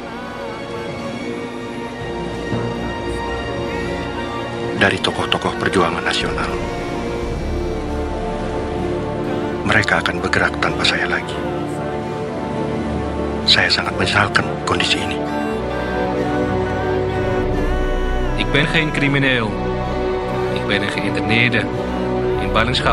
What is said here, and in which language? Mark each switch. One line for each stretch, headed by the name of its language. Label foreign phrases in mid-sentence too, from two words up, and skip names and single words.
Indonesian: Dari tokoh-tokoh perjuangan nasional. Mereka akan bergerak tanpa saya lagi. Saya sangat menyesalkan kondisi ini.
Dutch: Ik ben geen crimineel. Ik ben een geïnterneerde in ballingschap.